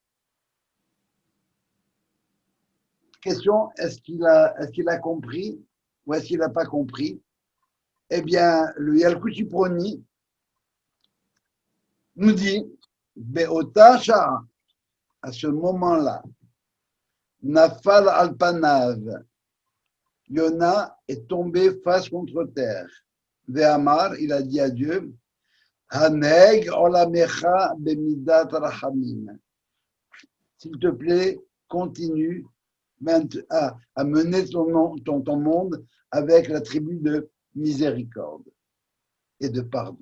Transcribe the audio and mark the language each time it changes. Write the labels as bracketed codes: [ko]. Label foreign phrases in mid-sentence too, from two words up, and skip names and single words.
[fr] Question, est-ce qu'il a compris ou est-ce qu'il n'a pas compris? Eh bien, le Yalkut Proni nous dit, Be'otasha, à ce moment-là, [he] נפל על פניו, [fr] Yona est tombé face contre terre. Ve'amar, il a dit à Dieu, [he] הנהג עולמך במידת רחמים. [fr] S'il te plaît, continue à mener ton monde avec l'attribut de miséricorde et de pardon.